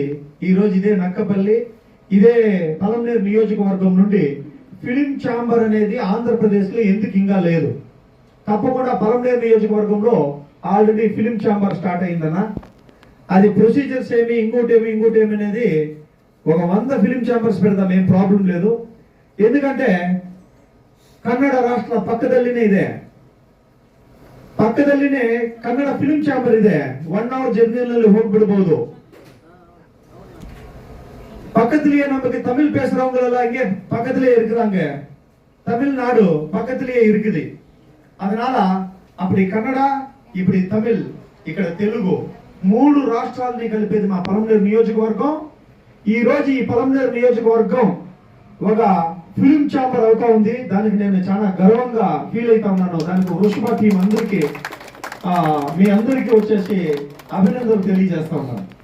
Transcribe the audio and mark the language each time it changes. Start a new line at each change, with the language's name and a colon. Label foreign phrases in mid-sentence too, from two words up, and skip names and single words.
Telugu: ఈ రోజు ఇదే నక్కపల్లి, ఇదే పలమనేరు నియోజకవర్గం నుండి
English: film chamber
Telugu: అనేది ఆంధ్రప్రదేశ్ లో ఎందుకు ఇంకా లేదు? తప్పకుండా పలమనేరు నియోజకవర్గంలో ఆల్రెడీ
English: film chamber
Telugu: స్టార్ట్ అయిందన్న. అది ప్రొసీజర్స్ ఏమి, ఇంకోటేమి అనేది ఒక 100
English: film chambers
Telugu: పెడదాం, ఏం ప్రాబ్లం లేదు. ఎందుకంటే కన్నడ రాష్ట్ర
Kannada: ಪಕ್ಕದಲ್ಲಿನೇ ಇದೆ, ಪಕ್ಕದಲ್ಲಿನೇ ಕನ್ನಡ
English: film chamber
Kannada: ಇದೆ. 1 hour ಜರ್ನಿಯಲ್ಲಿ ಹೋಗ್ಬಿಡಬಹುದು.
Tamil: பக்கத்திலேயே நமக்கு தமிழ் பேசுறவங்க எல்லாம் இங்கே பக்கத்திலேயே இருக்கிறாங்க. தமிழ்நாடு பக்கத்திலேயே இருக்குது. அதனால அப்படி
Telugu: కన్నడ ఇప్పుడు తమిళ్ ఇక్కడ తెలుగు 3 రాష్ట్రాలని కలిపేది మా పలమనేరు నియోజకవర్గం. ఈ రోజు ఈ పలమనేరు నియోజకవర్గం ఒక
English: film chamber
Telugu: అవుతా ఉంది. దానికి నేను చాలా గర్వంగా ఫీల్ అవుతా ఉన్నాను. దానికి వృషభ టీం అందరికీ మీ అందరికీ వచ్చేసి అభినందనలు తెలియజేస్తా ఉన్నాను.